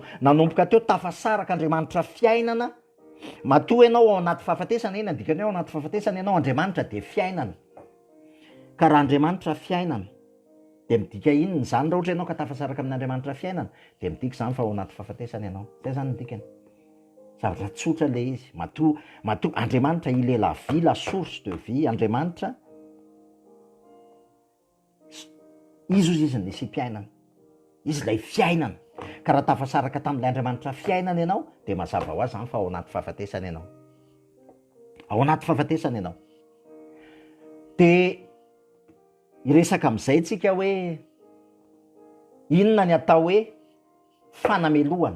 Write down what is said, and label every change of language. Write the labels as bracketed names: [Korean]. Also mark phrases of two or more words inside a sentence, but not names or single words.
[Malagasy] Nanomboka teo tafasaraka Andriamanitra fiainana. Matoa ianao ao anaty fahafatesana, eny andikany ao anaty fahafatesana ianao, Andriamanitra de fiainana. Ka raha Andriamanitra fiainana, de midika inona zany raha ohatra ianao ka tafasaraka amin'Andriamanitra fiainana, de midika zany fa ao anaty fahafatesana ianao. Zay zany midikany. Zavatra tsotra le izy. [French] Matoa Andriamanitra il est la vie, la source de vie. [Malagasy] Andriamanitra izy ozy izy nisy mpiainana. Izy lay fiainana. Ka raha tafasaraka tamin'ilay Andriamanitra fiainana ianao, de mazava ho azy zany fa ao anaty fahafatesana ianao. Ao anaty fahafatesana ianao. De iresaka amin'izay tsika hoe inona ny atao hoe fanamelohana.